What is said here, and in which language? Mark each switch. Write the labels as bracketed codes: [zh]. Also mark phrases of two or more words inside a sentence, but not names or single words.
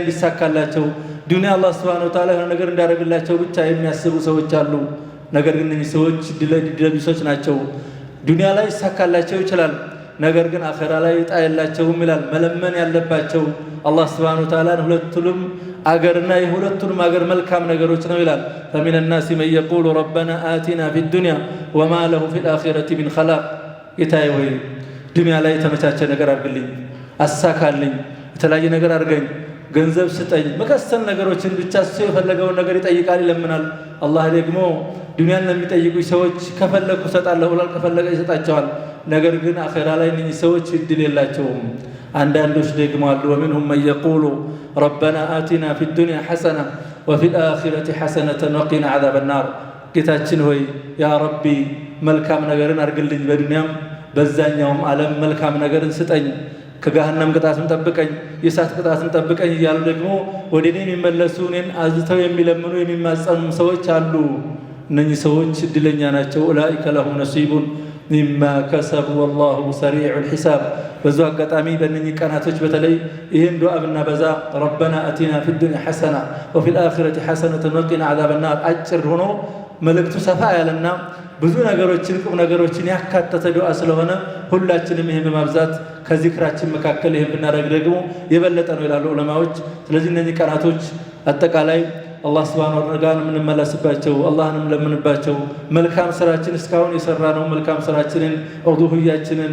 [am] እንዲሳካላቸው ዱንያ አላህ [ar] سبحانه وتعالى [am] የሆነ ነገር እንዳደረግላቸው ብቻ የሚያስቡ ሰዎች አሉ ነገር ግን እነዚህ ሰዎች ድለቢሶች ናቸው ዱንያ ላይ ይሳካላቸው ይችላል ነገር ግን አኺራ ላይ ጣየላቸውም ይላል መለመን ያለባቸው አላህ [ar] سبحانه وتعالى [am] ሁለቱንም አገርና የሁለቱንም አገር መልካም ነገሮች ነው ይላል [ar] فمن الناس من يقول ربنا آتنا في الدنيا وما له في الآخرة من خلاق [am] ይታይ ወይ ዱንያ ላይ ተመቻቸ ነገር አርግልኝ አሳካልኝ የተለያየ ነገር አርገኝ ገንዘብ ስጠኝ መከሰል ነገሮችን ብቻ ሰው የፈለገውን ነገር ይጠይቃል ይለምናል አላህ ደግሞ ዱንያን ለሚጠይቁ ሰዎች ከፈለኩ ሰጣለሁ ብሏል ከፈለገ ይሰጣቸዋል ነገር ግን አኺራ ላይ እነዚህ ሰዎች እድል የላቸውም አንዳንዶች ደግሞ አሉ [ar] ومنهم من يقول ربنا آتنا في الدنيا حسنة وفي الآخرة حسنة وقنا عذاب النار [am] ጌታችን ሆይ ያ ረቢ መልካም ነገርን አርግልኝ በዱንያም በዛኛውም ዓለም መልካም ነገርን ስጠኝ ከገሃነም ቅጣትም ጠብቀኝ የሳት ቅጣትም ጠብቀኝ ይያሉ ደግሞ ወደኔ የሚመለሱ እኔን አዝተው የሚለምኑ የሚማጸኑ ሰዎች አሉ እነኚህ ሰዎች እድለኛ ናቸው [ar] أولئك لهم نصيب مما كسبوا والله سريع الحساب [am] በዛ አጋጣሚ በእነኚህ ቀናቶች በተለይ ይሄን ዱዓ ብናበዛ [ar] ربنا آتنا في الدنيا حسنة وفي الآخرة حسنة وقنا عذاب النار [am] አጭር ሆኖ መልእክቱ ሰፋ ያለና ብዙ ነገሮችን ቁም ነገሮችን ያካተተ ዱዓ ስለሆነ ሁላችንም ይሄን በማብዛት ከዚክራችን መካከል ይሄን ብናደርግ ደግሞ የበለጠ ነው ይላሉ ዑለማዎች ስለዚህ እነኚህ ቀናቶች አጠቃላይ አላህ [ar] سبحانه وتعالى [am] ምንመለስባቸው አላህንም ለምንባቸው መልካም ስራችን እስካሁን የሰራነው መልካም ስራችንን ኡዱህያችንን